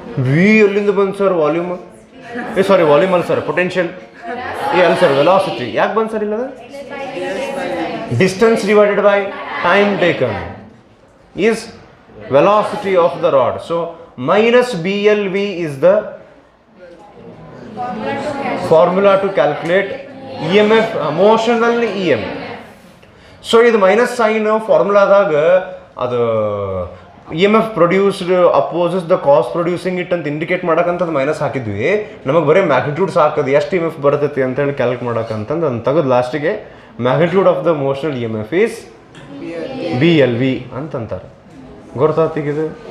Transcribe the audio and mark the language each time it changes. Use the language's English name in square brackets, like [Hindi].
[Kannada] V ಎಲ್ಲಿಂದ ಬಂದು sir? Volume ಸಾರಿ volume ಅಲ್ಲ ಸರ್, ಪೊಟೆನ್ಷಿಯಲ್ ಅಲ್ಲ ಸರ್, ವೆಲಾಸಿಟಿ. ಯಾಕೆ ಬಂದು ಸರ್? ಇಲ್ಲದ [English] Distance divided by time taken is velocity of the rod. So minus BLV is the formula to calculate EMF, motional EM. [Kannada] So ಇದು minus sine ಫಾರ್ಮುಲಾದಾಗ ಅದು [English] EMF produced opposes the cause producing it [Kannada] ಅಂತ indicate ಮಾಡಕ್ಕಂತದ್ದು minus ಹಾಕಿದ್ವಿ. ನಮಗೆ ಬರೀ magnitude ಸಾಕದು ಎಷ್ಟು EMF ಬರ್ತೈತಿ ಅಂತೇಳಿ ಕ್ಯಾಲ್ಕುಲೇಟ್ ಮಾಡಕ್ಕಂತಂದು ಅದನ್ನು ತೆಗೆದು ಲಾಸ್ಟಿಗೆ [English] magnitude of the motional EMF is BLV [Kannada] ಅಂತಂತಾರೆ. ಗೊತ್ತಾಗ್ತಿಗಿದೆ?